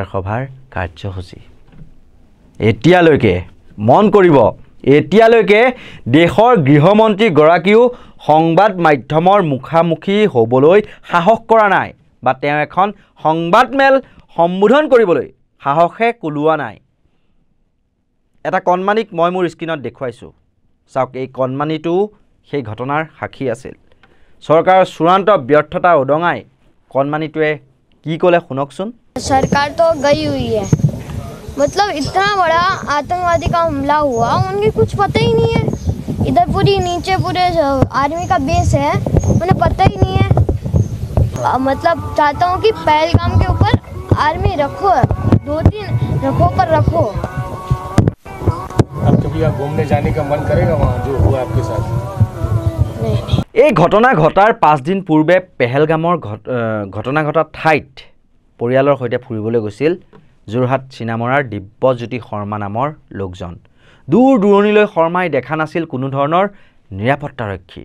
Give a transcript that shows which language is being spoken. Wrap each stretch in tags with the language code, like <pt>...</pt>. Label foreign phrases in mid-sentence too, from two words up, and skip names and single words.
<as>সভাৰ কাৰ্যসূচী এতিয়ালৈকে মন কৰিব এতিয়ালৈকে দেশৰ গৃহমন্ত্ৰীগৰাকীও সংবাদ মাধ্যমৰ মুখামুখি হ'বলৈ সাহস কৰা নাই বা তেওঁ এখন সংবাদমেল সম্বোধন কৰিবলৈ সাহসে কুলোৱা নাই এটা কণমানিক মই মোৰ স্ক্ৰীনত দেখুৱাইছোঁ চাওক এই কণমানিটো সেই ঘটনাৰ সাক্ষী আছিল চৰকাৰৰ চূড়ান্ত ব্যৰ্থতা উদঙাই কণমানিটোৱে কি ক'লে শুনকচোন</as> <hi>सरकार तो गई हुई है मतलब इतना बड़ा आतंकवादी का हमला हुआ उनके कुछ पता ही नहीं है इधर पूरी नीचे पूरे आर्मी का बेस है उन्हें पता ही नहीं है मतलब चाहता हूँ कि पहलगाम के ऊपर आर्मी रखो 2-3 रखो पर रखो अब कभी आप घूमने जाने का मन करेगा वहाँ जो हुआ आपके साथ</hi> <as>এই ঘটনা ঘটাৰ 5 দিন পূৰ্বে পেহেলগামৰ ঘটনা ঘটা ঠাইত পৰিয়ালৰ সৈতে ফুৰিবলৈ গৈছিল যোৰহাট চিনামৰাৰ দিব্যজ্যোতি শৰ্মা নামৰ লোকজন দূৰ দূৰণিলৈ শৰ্মাই দেখা নাছিল কোনো ধৰণৰ নিৰাপত্তাৰক্ষী</as>